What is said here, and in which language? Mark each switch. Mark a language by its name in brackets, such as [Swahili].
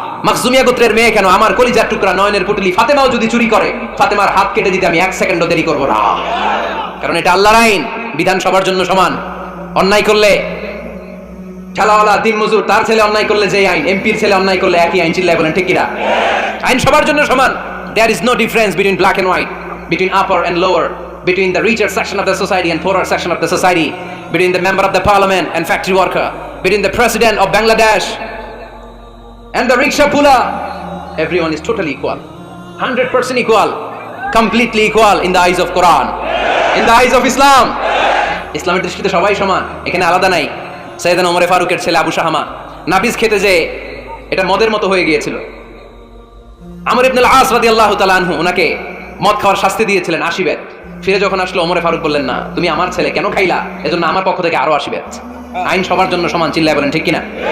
[Bangla] মাখজুমিয়া গোত্রের মেয়ে কেন, আমার কলিজার টুকরা নয়নের পুটলি ফাতেমাও যদি চুরি করে, ফাতেমার হাত কেটে দিতে আমি এক সেকেন্ডও দেরি করব না। কারণ এটা আল্লাহর আইন, বিধান সবার জন্য সমান। অন্যায় করলে ঠেলাওয়ালা দিনমজুর তার ছেলে অন্যায় করলে যে আইন, এমপির ছেলে অন্যায় করলে একই আইন। চিল্লায় বলেন ঠিক কিনা? আইন সবার জন্য সমান। [English] There is no difference between black and white, between upper and lower, between the richer section of the society and poorer section of the society, between the member of the parliament and factory worker, between the president of Bangladesh and the rickshaw puller. Everyone is totally equal, 100% equal, completely equal in the eyes of Quran, in the eyes of Islam. [Bangla] ইসলামের দৃষ্টিতে সবাই সমান, এখানে আলাদা নাই। সাইয়েদনা ওমর ফারুকের ছেলে আবু শাহামা নাবিজ খেতে যে এটা মদের মতো হয়ে গিয়েছিল। আমর ইবনে আল-আস রাদিয়াল্লাহু তাআলা আনহু ওনাকে মদ খাওয়ার শাস্তি দিয়েছিলেন 80 বেত। ফিরে যখন আসলো, ওমর ফারুক বললেন, না, তুমি আমার ছেলে কেন খাইলা, এজন্য আমার পক্ষ থেকে আরো 80 বেত। আইন সবার জন্য সমান। চিল্লায় বলেন ঠিক কিনা?